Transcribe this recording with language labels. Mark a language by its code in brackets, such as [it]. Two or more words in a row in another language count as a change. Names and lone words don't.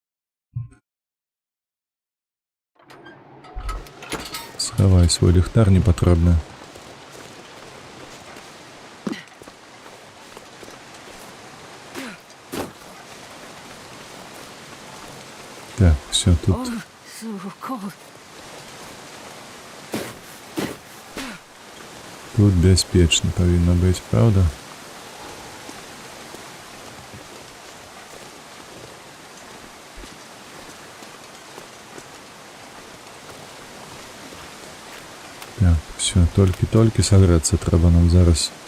[be] Схавай свой ліхтар непатрэбны. Так, все тут. [en] Oh, so cold. [be] Тут бяспечна павінна быць, правда? Так, все, толькі сагрэцца трэба нам зараз.